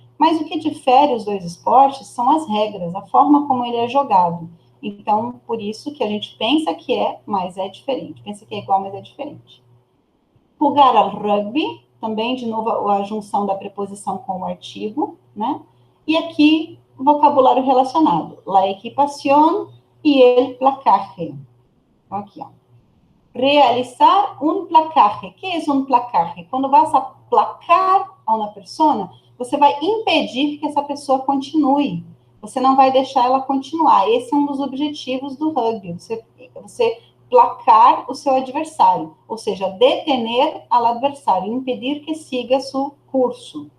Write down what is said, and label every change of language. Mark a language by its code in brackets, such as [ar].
[pt] Mas o que difere os dois esportes são as regras, a forma como ele é jogado. Então, por isso que a gente pensa que é, mas é diferente. Pensa que é igual, mas é diferente. [es] Jugar al rugby, [pt] também, de novo, a junção da preposição com o artigo, né? E aqui, vocabulário relacionado. [es] La equipación y el placaje. [pt] Então, aqui, ó. [es] Realizar un placaje. ¿Qué es un placaje? [pt] Quando vas a placar a uma persona, você vai impedir que essa pessoa continue. Você não vai deixar ela continuar. Esse é um dos objetivos do rugby. Você placar o seu adversário. Ou seja, detener ao adversário, impedir que siga seu curso.